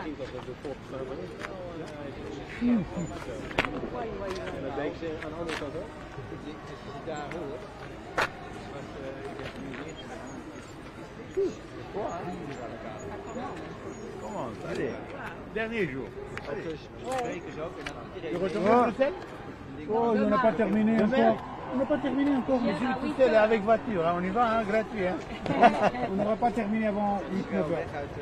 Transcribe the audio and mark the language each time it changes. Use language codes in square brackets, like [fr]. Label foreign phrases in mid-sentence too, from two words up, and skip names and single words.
[nl] En dat deed ze aan de andere kant ook. Daar hoor. [en] Come on, [fr] allez. Dernier jour. [nl] Sprekers ook. En dan [fr] Je retournes à l'hôtel? Oh, on n'a pas terminé encore. On n'a pas terminé encore. Monsieur le Coutel est avec voiture. On y va, hein, gratuit. Hein. On n'aura pas terminé avant 8-9 heures.